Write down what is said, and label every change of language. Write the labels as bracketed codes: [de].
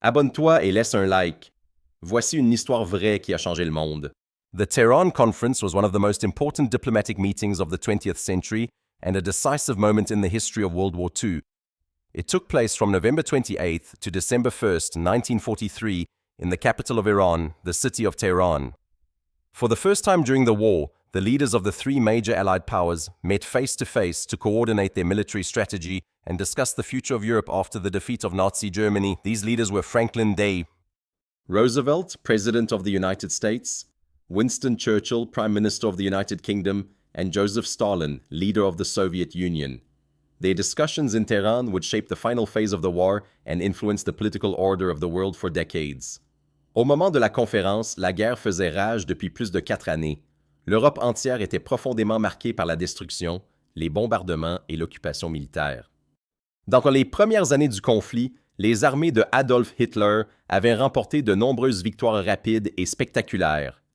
[fr] Abonne-toi et laisse un like. Voici une histoire vraie qui a changé le monde. [en] The Tehran Conference was one of the most important diplomatic meetings of the 20th century and a decisive moment in the history of World War II. It took place from November 28th to December 1st, 1943, in the capital of Iran, the city of Tehran. For the first time during the war, the leaders of the three major Allied powers met face to coordinate their military strategy and discuss the future of Europe after the defeat of Nazi Germany. These leaders were Franklin D. Roosevelt, President of the United States, Winston Churchill, Prime Minister of the United Kingdom, and Joseph Stalin, leader of the Soviet Union. Their discussions in Tehran would shape the final phase of the war and influence the political order of the world for decades. [fr] Au moment de la conférence, la guerre faisait rage depuis plus de 4 années. L'Europe entière était profondément marquée par la destruction, les bombardements et l'occupation militaire. Dans les premières années du conflit, les armées de Adolf Hitler avaient remporté de nombreuses victoires rapides et spectaculaires.